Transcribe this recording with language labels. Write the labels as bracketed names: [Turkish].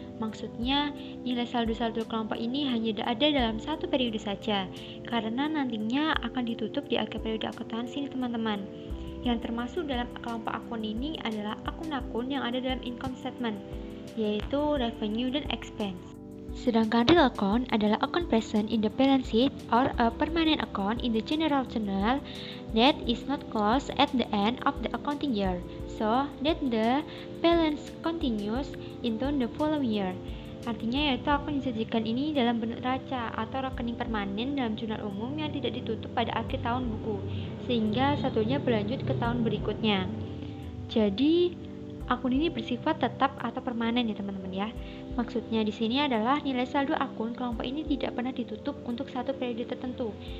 [Indonesian] Maksudnya, nilai saldo-saldo kelompok ini hanya ada dalam satu periode saja, karena nantinya akan ditutup di akhir periode akuntansi, teman-teman. Yang termasuk dalam kelompok akun ini adalah akun-akun yang ada dalam [English] income statement, [Indonesian] yaitu revenue dan expense. Sedangkan real account adalah [English] account present in the balance sheet or a permanent account in the general journal that is not closed at the end of the accounting year, so that the balance continues into the following year. [Indonesian] Artinya yaitu akun disajikan ini dalam bentuk neraca atau rekening permanen dalam jurnal umum yang tidak ditutup pada akhir tahun buku, sehingga satunya berlanjut ke tahun berikutnya. Jadi akun ini bersifat tetap atau permanen ya teman-teman ya. Maksudnya di sini adalah nilai saldo akun kelompok ini tidak pernah ditutup untuk satu periode tertentu.